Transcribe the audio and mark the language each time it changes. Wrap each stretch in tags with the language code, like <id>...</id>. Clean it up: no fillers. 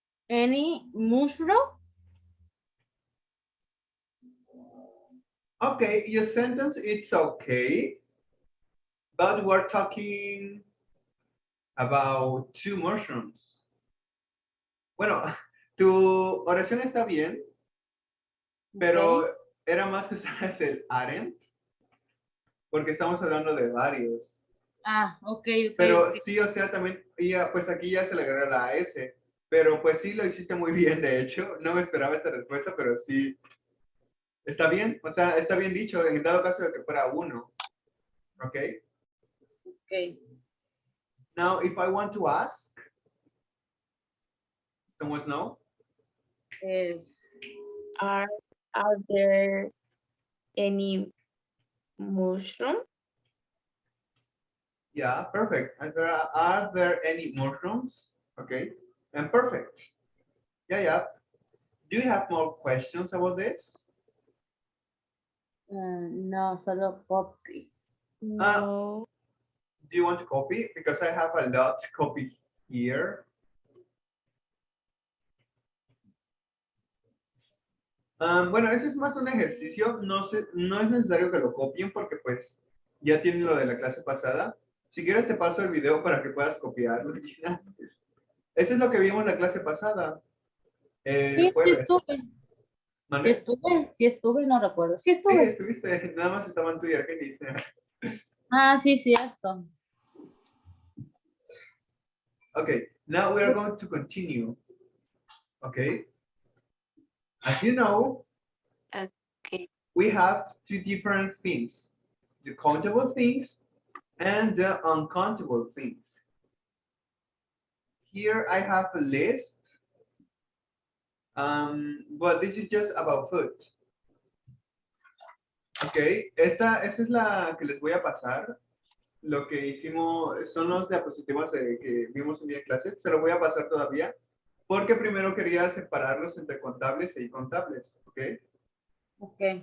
<en>any mushroom. Okay, your sentence, it's okay. But we're talking about 2 mushrooms.</en> <es>Bueno, tu oración está bien, pero era más que usaras el aren't, porque estamos hablando de varios. Ok. Pero sí, o sea, también, pues aquí ya se le agrega la S, Pero pues sí lo hiciste muy bien, de hecho. No me esperaba esa respuesta, pero sí. Está bien, o sea, está bien dicho, en dado caso de que fuera uno. ¿Ok? Okay.</es> <en>Now, if I want to ask, someone know? Is Are are there any mushroom? Yeah, perfect. Are there any mushrooms? Okay, and perfect. Yeah, yeah. Do you have more questions about this?</en> <es>no, solo copy. No.</es> <en>Do you want to copy? Because I have a lot to copy here.</en> <es>Bueno, ese es más un ejercicio. No sé, no es necesario que lo copien porque pues ya tienen lo de la clase pasada. Si quieres te paso el video para que puedas copiarlo. Eso es lo que vimos la clase pasada. El Sí, sí jueves. estuve. ¿Mande? Sí estuve, no recuerdo. Sí Sí, estuve. estuviste. Nada más estaba en tu día que dice. Ah, sí, cierto.</es> <en>Okay, now we are going to continue. Okay. As you know, Okay. we have two different things, the countable things and the uncountable things. Here I have a list, but this is just about food.</en> <es>Okay, esta es la que les voy a pasar. Lo que hicimos son los diapositivas que vimos un día en clase. Se lo voy a pasar todavía porque primero quería separarlos entre contables e incontables. Okay. Ok.</es>